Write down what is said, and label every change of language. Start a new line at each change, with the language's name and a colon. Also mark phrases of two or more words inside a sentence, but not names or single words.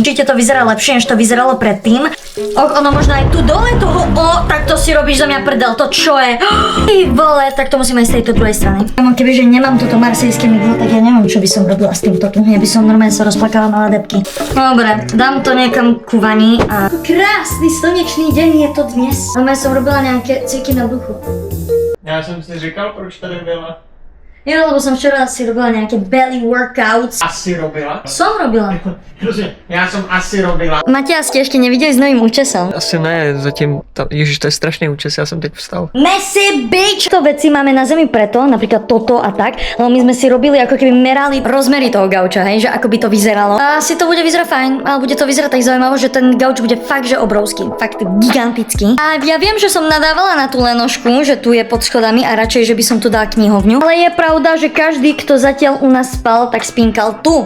Slovak: Určite to vyzerá lepšie, než to vyzeralo predtým. Ono možno aj tu dole toho, tak to si robíš za mňa prdel, to čo je? Ty vole, tak to musím aj z tejto druhej strany. Kebyže nemám toto marsejské mydlo, tak ja neviem, čo by som robila s týmto tu. Ja by som normálne sa rozplakala na debky. Dobre, dám to niekam ku vani a... Krásny slnečný deň je to dnes. Normálne som robila nejaké cviky na bruchu.
Czech: Já jsem si říkal, proč tady byla.
Slovak: Jo, lebo som včera si robila nejaké
English: belly workouts.
Slovak: Asi robila? Som robila.
Czech: Já jsem asi robila.
Slovak: Matia, ste ešte nevideli s novým účesom?
Czech: Asi ne, zatím, ježiš, to je strašný účes, já jsem teď vstal.
English: Messy bitch!
Slovak: To veci máme na zemi preto, napríklad toto a tak, lebo my sme si robili, ako keby merali rozmery toho gauča, hej, že ako by to vyzeralo. A asi to bude vyzerať fajn, ale bude to vyzerať tak zaujímavo, že ten gauč bude fakt, že obrovský, fakt gigantický. A ja viem, že som nadávala na tú lenošku, že tu je pod schodami a radšej, že by som tu dala knihovňu, ale je pravda, pravda, že každý, kto zatiaľ u nás spal, tak spínkal tu.